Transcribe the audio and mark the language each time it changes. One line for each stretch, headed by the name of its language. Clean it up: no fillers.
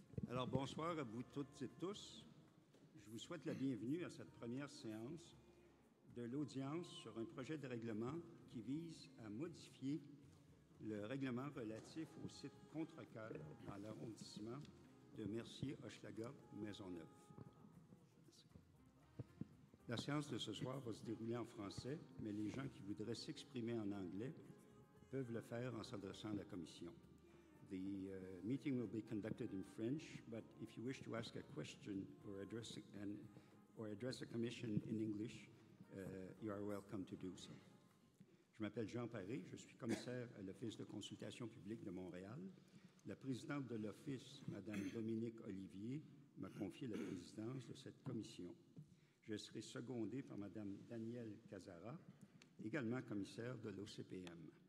French: Alors, bonsoir à vous toutes et tous. Je vous souhaite la bienvenue à cette première séance de l'audience sur un projet de règlement qui vise à modifier le règlement relatif au site Contrecœur dans l'arrondissement de Mercier-Hochelaga-Maisonneuve. La séance de ce soir va se dérouler en français, mais les gens qui voudraient s'exprimer en anglais peuvent le faire en s'adressant à la commission.
English: The meeting will be conducted in French, but if you wish to ask a question or address the commission in English, you are welcome to do so.
French: Je m'appelle Jean Paré, je suis commissaire à l'Office de consultation publique de Montréal. La présidente de l'Office, Mme Dominique Olivier, m'a confié la présidence de cette commission. Je serai secondé par Mme Danielle Casara, également commissaire de l'OCPM.